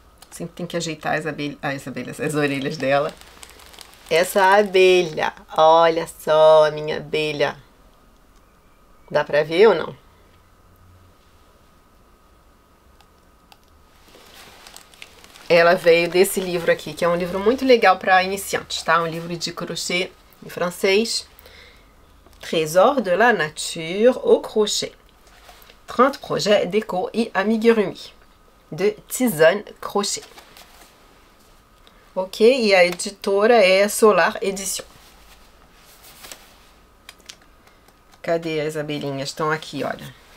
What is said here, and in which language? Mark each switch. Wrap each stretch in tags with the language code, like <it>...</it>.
<pt>Sempre tem que ajeitar as orelhas dela. Essa abelha, olha só a minha abelha. Dá pra ver ou não? Ela veio desse livro aqui, que é um livro muito legal para iniciantes, tá? Um livro de crochê em francês.</pt> <fr>Trésor de la nature au crochet. 30 projets déco et amigurumi.</fr> <pt>De Tizane Crochet. Ok? E a editora é Solar Edition. Cadê as abelhinhas? Estão aqui, olha.</pt>